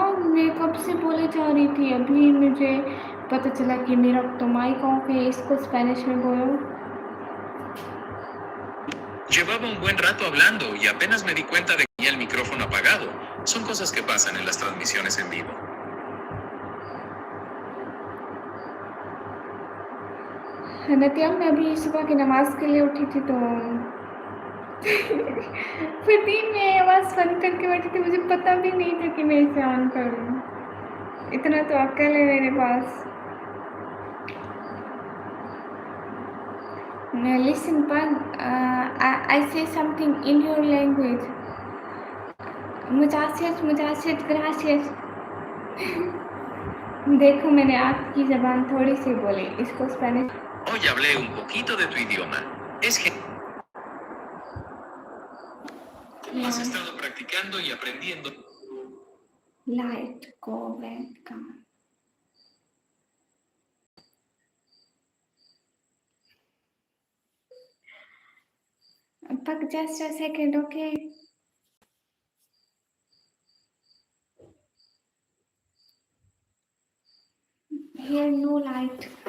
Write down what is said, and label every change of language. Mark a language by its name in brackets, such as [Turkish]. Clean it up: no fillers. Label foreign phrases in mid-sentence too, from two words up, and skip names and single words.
[Urdu] میں کب سے بولے جا رہی تھی، ابھی مجھے پتہ چلا کہ میرا تو [English] mic off [Urdu] ہے، اسکو اسپینش میں بولو. [Spanish] Llevaba un buen rato hablando y apenas me di cuenta de que tenía el micrófono apagado. Son cosas que pasan en las transmisiones en vivo. [Urdu] نتیا، میں ابھی صبح کی نماز کے لیے اٹھی تھی تو پھر 3 میں آواز بند کرکے بیٹھی تھی، مجھے پتہ بھی نہیں تھا کہ میں اسے آن کروں. اتنا تو عقل ہے میرے پاس. [English] Now listen, Pag, I say something in your language. [Spanish] Muchachos, muchachos, gracias. [Urdu] دیکھو، میں نے آپکی زبان تھوڑی سی بولی، اسکو اسپینش. [Spanish] Hoy hablé un poquito de tu idioma. Es que has estado practicando y aprendiendo. [English] Light, go, went, come. Pag, just a second, okay? Here, no light.